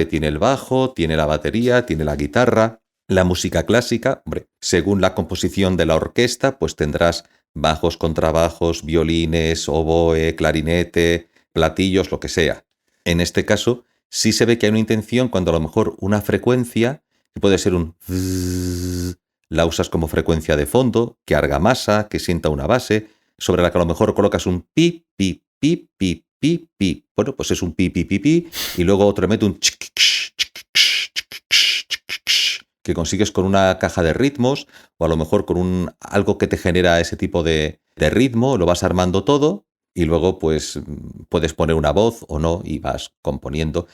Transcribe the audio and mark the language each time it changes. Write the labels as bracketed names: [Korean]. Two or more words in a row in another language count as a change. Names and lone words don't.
[Spanish] Tiene el bajo, tiene la batería, tiene la guitarra. La música clásica, hombre, según la composición de la orquesta, pues tendrás bajos, contrabajos, violines, oboe, clarinete, platillos, lo que sea. En este caso, sí se ve que hay una intención cuando a lo mejor una frecuencia, que puede ser un zzz, la usas como frecuencia de fondo, que argamasa, que sienta una base, sobre la que a lo mejor colocas un pi, pi, pi, pi, pi, pi. Bueno, pues es un pi, pi, pi, pi, y luego otro mete un que consigues con una caja de ritmos o a lo mejor con algo que te genera ese tipo de ritmo, lo vas armando todo y luego pues puedes poner una voz o no y vas componiendo.